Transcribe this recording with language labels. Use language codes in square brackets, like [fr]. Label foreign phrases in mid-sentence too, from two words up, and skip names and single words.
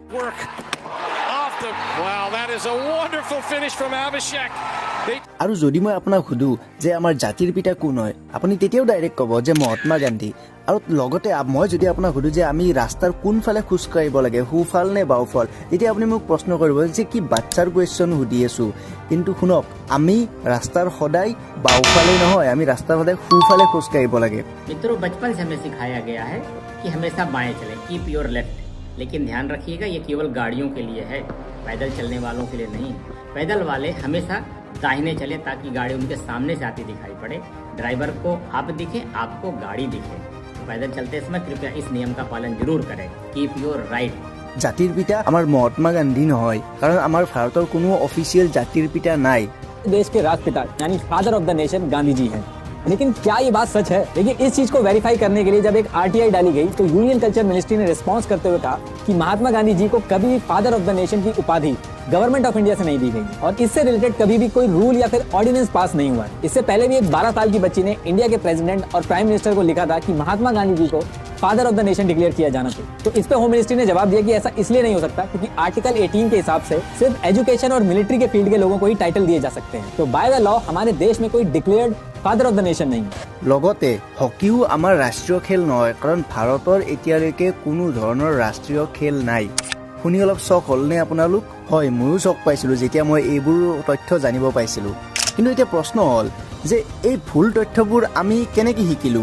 [as] আৰু যদি মই আপোনাক সুধো যে আমাৰ জাতিৰ পিতা কোন হয়, আপুনি তেতিয়াও ডাইৰেক্ট ক'ব যে মহাত্মা গান্ধী। আৰু লগতে মই যদি আপোনাক সুধো যে আমি ৰাস্তাৰ কোনফালে খোজ কাঢ়িব লাগে, সোঁফাল নে বাওঁফাল, তেতিয়া আপুনি মোক প্ৰশ্ন কৰিব যে কি বাচ্চাৰ কুৱেশ্যন সুধি আছো। কিন্তু শুনক, আমি ৰাস্তাৰ সদায় বাওঁফালে নহয়, আমি ৰাস্তাৰ সদায় সোঁফালে খোজ কাঢ়িব লাগে। [hi] मित्रों, बचपन से हमें सिखाया गया है कि हमेशा बाएं चलें, [en] keep your left. [hi] लेकिन ध्यान रखिएगा, ये केवल गाड़ियों के लिए है, पैदल चलने वालों के लिए नहीं। पैदल वाले हमेशा दाहिने चले ताकि गाड़ी उनके सामने से आती दिखाई पड़े, ड्राइवर को आप दिखे, आपको गाड़ी दिखे। पैदल चलते समय कृपया इस नियम का पालन जरूर करें, [en] keep your right. [as] জাতিৰ পিতা আমাৰ মহাত্মা গান্ধী নহয়, কাৰণ আমাৰ ভাৰতৰ কোনো অফিচিয়েল জাতিৰ পিতা নাই। [hi] देश के राष्ट्रपिता यानी [en] father of the nation [hi] गांधी जी हैं। लेकिन क्या ये बात सच है? देखिए, इस चीज को वेरीफाई करने के लिए जब एक आरटीआई डाली गई तो [en] union culture ministry [hi] ने रिस्पांस करते हुए कहा कि महात्मा गांधी जी को कभी भी [en] father of the nation [hi] की उपाधि [en] government of India [hi] से नहीं दी गई और इससे रिलेटेड कभी भी कोई रूल या फिर ऑर्डिनेंस पास नहीं हुआ है। इससे पहले भी एक 12 साल की बच्ची ने इंडिया के प्रेसिडेंट और [en] prime minister [hi] को लिखा था कि महात्मा गांधी जी को [en] father of the nation declare [hi] किया जाना चाहिए। तो इस पे [en] home ministry [hi] ने जवाब दिया कि ऐसा इसलिए नहीं हो सकता क्योंकि आर्टिकल 18 के हिसाब से सिर्फ एजुकेशन और मिलिट्री के फील्ड के लोगों को ही टाइटल दिए जा सकते हैं। तो [en] by the law [hi] हमारे देश में कोई [en] declared father of the nation [hi] नहीं है। [as] লগতে হকীও আমাৰ ৰাষ্ট্ৰীয় খেল নহয়, কাৰণ ভাৰতৰ এতিয়ালৈকে কোনো ধৰণৰ ৰাষ্ট্ৰীয় খেল নাই। শুনি অলপ চক হ'লনে আপোনালোক? হয়, ময়ো চক পাইছিলোঁ যেতিয়া মই এইবোৰ তথ্য জানিব পাইছিলোঁ। কিন্তু এতিয়া প্ৰশ্ন হ'ল যে এই ভুল তথ্যবোৰ আমি কেনেকৈ শিকিলোঁ?